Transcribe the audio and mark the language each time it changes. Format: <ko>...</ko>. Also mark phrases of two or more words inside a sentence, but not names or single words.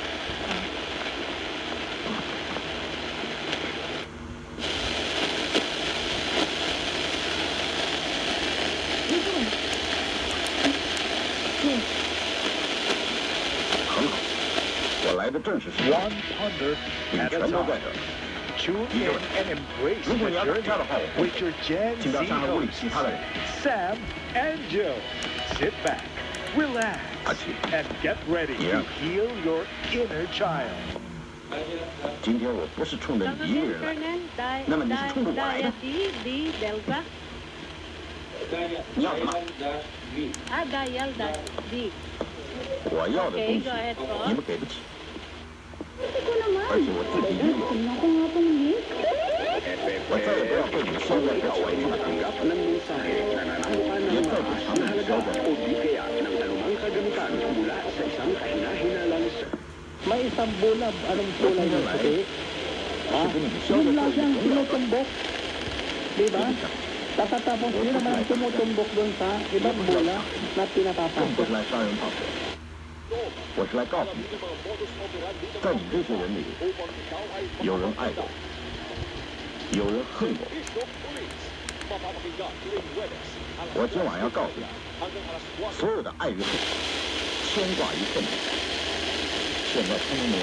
<zh>很好，我来的正是时候。你全都在这儿。</zh> <en>Tune in and embrace the journey with your Gen Z hosts, Sam and Joe. Sit back, relax, and get ready to heal your inner child.</en> <zh>今天我不是冲着你一个人来，那么你是冲着我来的。你要什么？我要的东西你们给不起，而且我自己也有。我再也不要被你们收在这儿。别再给他们收在这儿。</zh> <tl>May isang bulab, anong kulay ng puti? Yun lang siyang tinutumbok. Diba? Tapos yun naman tumutumbok doon sa ibang bola na pinapapasok.</tl> <zh>我是来告诉你，在你这些人里，有人爱我，有人恨我。我今晚要告诉你，所有的爱与恨，牵挂与愤怒，现在通通没有。</zh>